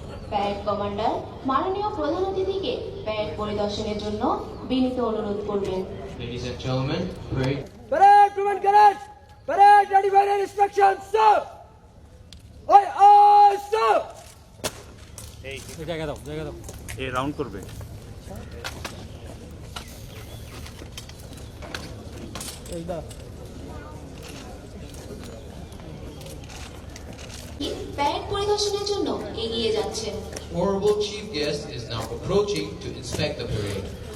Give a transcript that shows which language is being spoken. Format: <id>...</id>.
<bn>Parade commander মাননীয় প্রধান অতিথিকে প্যারেড পরিদর্শনের জন্য বিনীত অনুরোধ করবেন।</bn> <en>Ladies and gentlemen, parade. Parade, women cadets! Parade, ready for your instructions, sir! Aye, sir!</en> <bn>এই জায়গা দাও এই রাউন্ড করবে প্যারেড পরিদর্শনের জন্য এগিয়ে যাচ্ছেন।</bn> <en>Honorable Chief Guest is now approaching to inspect the parade.</en>